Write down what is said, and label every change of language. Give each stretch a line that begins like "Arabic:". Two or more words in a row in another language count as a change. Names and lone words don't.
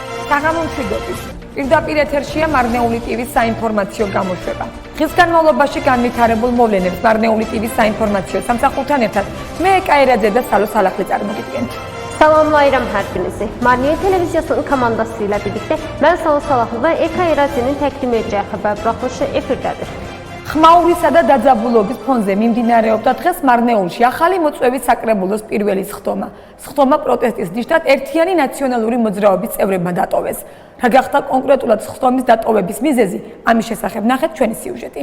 Georgian: საღამომშვიდობის. პირდაპირ ეთერშია მარნეული ტივის საინფორმაციო გამოშვება. დღის განმავლობაში განვითარებულ მოვლენებს მარნეული ტივის საინფორმაციო სამსახურთან ერთად მე ეკაერაძე და სალო სალახვი წარმოგიდგენთ.
Azerbaijani: Salam Bayram Hərbilisi. Marniye Televiziyasının komandası ilə birlikdə mən Salo Salahlı və ეკაერაძეnin təqdim edəcəyi xəbər buraxılışı efirdədir.
Georgian: ხმაურისა და დაძაბულობის ფონზე მიმდინარეობდა დღეს მარნეულში ახალი მოწვევის საკრებულოს პირველი სხდომა. სხდომა პროტესტის ნიშნად ერთიანი ნაციონალური მოძრაობის წევრებმა დატოვეს. რა გახდა კონკრეტულად სხდომის დატოვების მიზეზი? ამის შესახებ ნახეთ ჩვენი სიუჟეტი.